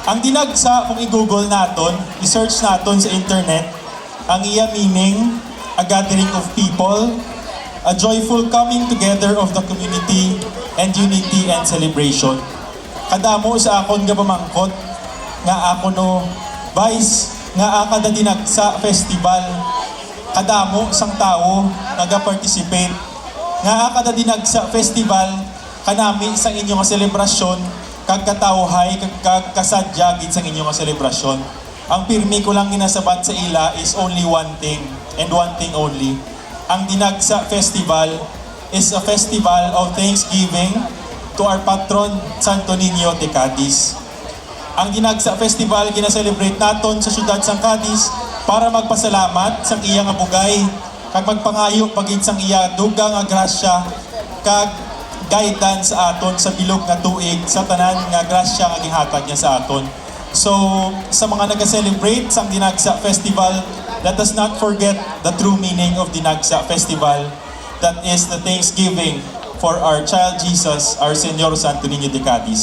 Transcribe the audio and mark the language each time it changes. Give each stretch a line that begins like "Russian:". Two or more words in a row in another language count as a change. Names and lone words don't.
English: dinagsa,
Hiligaynon: kung i-google naton, i-search naton sa internet, ang iya meaning,
English: a gathering of people, a joyful coming together of the community, and unity and celebration.
Hiligaynon: Kadamo sa akon nga pamangkot, nga ako no, Vice, nga akada dinagsa festival, kadamo sang tao naga-participate, nga akada dinagsa festival, kanami sang inyong selebrasyon, kag katawhay, kag kasadya gid sang inyong selebrasyon. Ang pirmi ko lang ginasabat sa ila
English: is only one thing, and one thing only. Ang Dinagsa Festival is a festival of thanksgiving to our patron, Santo Niño de Cadiz.
Hiligaynon: Ang Dinagsa Festival gina-celebrate naton sa syudad sang Cadiz para magpasalamat sang iya nga bugay, kag magpangayo pagid sang iya dugang nga grasya, kag guidance sa aton sa bilog nga tuig sa tanan nga grasya nga gihatag niya sa aton. So, sa mga nag-celebrate sang Dinagsa Festival,
English: let us not forget the true meaning of Dinagsa Festival. That is the thanksgiving for our child Jesus, our Señor Santo Niño de Cadiz.